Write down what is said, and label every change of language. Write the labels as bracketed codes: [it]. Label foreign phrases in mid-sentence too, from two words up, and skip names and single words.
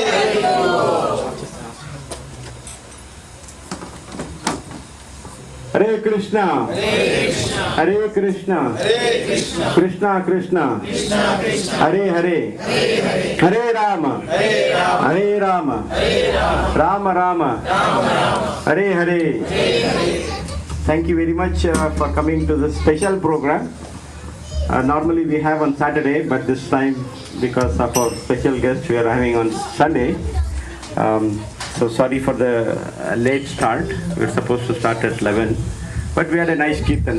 [sa] हरे कृष्णा हरे कृष्णा कृष्णा कृष्णा हरे हरे हरे राम राम राम हरे हरे। [en] Thank you very much for coming to this special program. Normally we have on Saturday, but this time because of our special guest we are having on Sunday. So sorry for the late start. We're supposed to start at 11, but we had a nice kirtan.